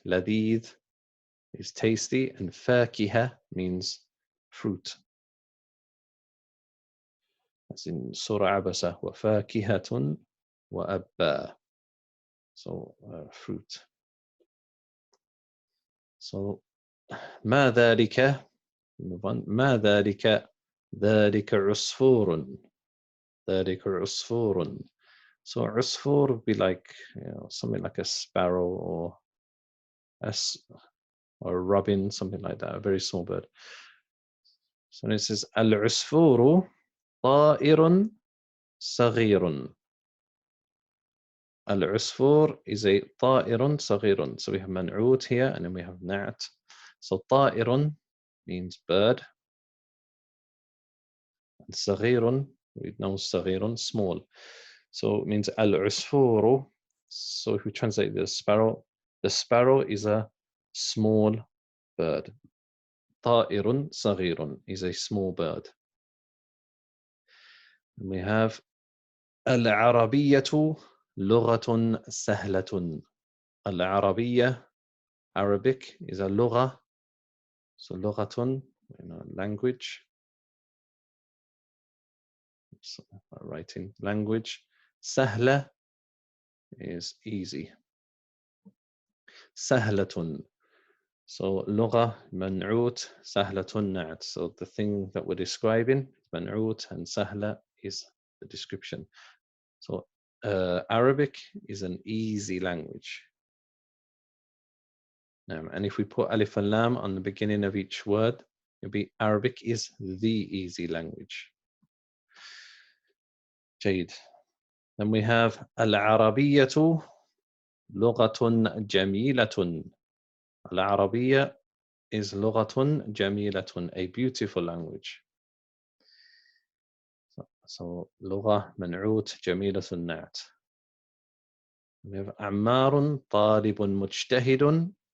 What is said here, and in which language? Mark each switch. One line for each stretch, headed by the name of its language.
English: لذيذ is tasty, and فاكهة means fruit. As in Surah Abbas,
Arabic: وفاكهة وأبا.
English: So fruit.
Arabic: So ما ذلك, ما ذلك, ذلك عصفور. ذلك عصفور.
English: So عصفور would be like, you know, something like a sparrow or a robin, something like that, a very small bird. So it says
Arabic: العصفور طائر صغير. العصفور
English: is a
Arabic: طائر صغير.
English: So we have منعوت here and then we have نعت. So طائر means bird. And صغير, we know صغير, small. So it means العصفور. So if we translate the sparrow is a small bird.
Arabic: طائر صغير
English: is a small bird. And we have
Arabic: العربية لغة سهلة.
English: العربية, Arabic, is a لغة. So لغة, you know, language. So, writing language. سهلة is easy.
Arabic: سهلة. So لغة منعوت, سهلة نعت.
English: So the thing that we're describing, منعوت, and سهلة is the description. So Arabic is an easy language. And if we put alif and lam on the beginning of each word, it'll be Arabic is the easy language.
Arabic: جيد.
English: Then we have
Arabic: العربية لغة جميلة.
English: العربية is
Arabic: لغة جميلة,
English: a beautiful language.
Arabic: So لغة منعوت جميلة نعت.
English: We have
Arabic: عمار طالب مجتهد.